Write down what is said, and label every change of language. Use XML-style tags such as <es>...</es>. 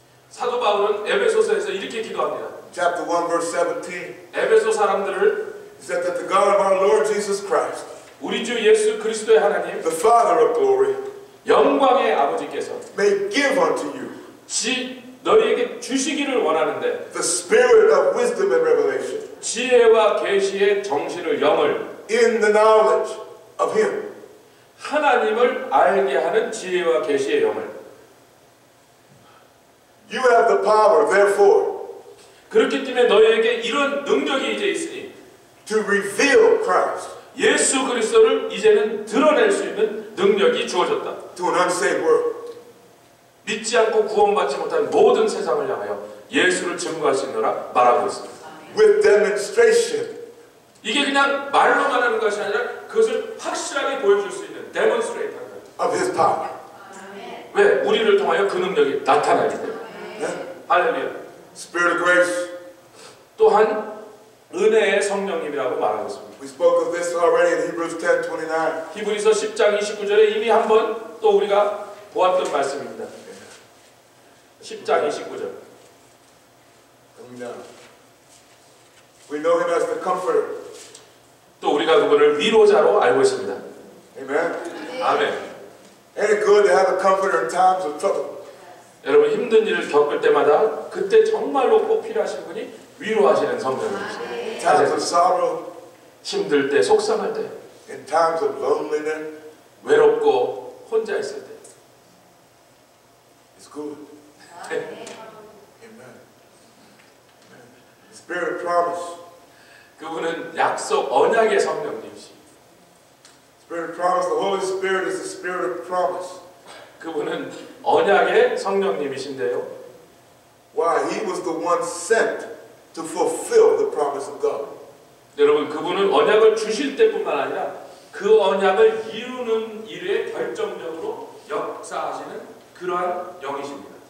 <ko>사도 바울은 에베소서에서 이렇게 기도합니다.</ko> <en>Chapter 1 verse 17.</en> <ko>에베소 사람들을</ko> <en>He said that the God of our Lord Jesus Christ,</en> <ko>우리 주 예수 그리스도의 하나님</ko> <en>the Father of glory,</en> <ko>영광의 아버지께서</ko> <en>may give unto you</en> <ko>너희에게 주시기를 원하는데</ko> <en>the spirit of wisdom and revelation</en> <ko>지혜와 계시의 정신을 영을</ko> <en>in the knowledge of Him.</en> <ko>하나님을 알게 하는 지혜와 계시의 영을</ko> <en>You have the power, therefore,</en> <ko>그렇기 때문에 너희에게 이런 능력이 이제 있으니</ko> <en>to reveal Christ</en> <ko>예수 그리스도를 이제는 드러낼 수 있는 능력이 주어졌다.</ko> <en>to an unsaved world.</en> <ko>믿지 않고 구원받지 못한 모든 세상을 향하여 예수를 증거할 수 있노라 말하고 있습니다.</ko> <en>With demonstration</en> <ko>이게 그냥 말로만 하는 것이 아니라 그것을 확실하게 보여줄 수 있는 데몬스트레이트 하는 거예요.</ko> <en>of His power.</en> <ko>왜? 우리를 통하여 그 능력이 나타나기 때문에. 할렐루야.</ko> <en>Spirit of grace.</en> <ko>또한 은혜의 성령님이라고 말하고 있습니다.</ko> <en>We spoke of this already in Hebrews 10:29.</en> <ko>히브리서 10장 29절에 이미 한번 또 우리가 보았던 말씀입니다. 10장 29절.</ko> <en>Coming down. We know Him as the Comforter.</en> <ko>또 우리가 그분을 위로자로 알고 있습니다.</ko> <en>Amen.</en> <ko>아멘.</ko> <en>Ain't it good to have a comforter in times of trouble?</en> <ko>여러분 힘든 일을 겪을 때마다 그때 정말로 꼭 필요하신 분이 위로하시는 성령님이십니다.</ko> <en>In times of sorrow,</en> <ko>힘들 때, 속상할 때,</ko> <en>in times of loneliness,</en> <ko>외롭고 혼자 있을 때.</ko> <en>it's good. Amen. The Spirit of promise.</en> <ko>그분은 약속 언약의 성령님이시.</ko> <en>Spirit of promise. The Holy Spirit is the Spirit of promise.</en> <ko>그분은 언약의 성령님이신데요.</ko> <en>Why? He was the one sent to fulfill the promise of God.</en> <ko>여러분 그분은 언약을 주실 때뿐만 아니라 그 언약을 이루는 일에 결정적으로 역사하시는 그러한 영이십니다.</ko>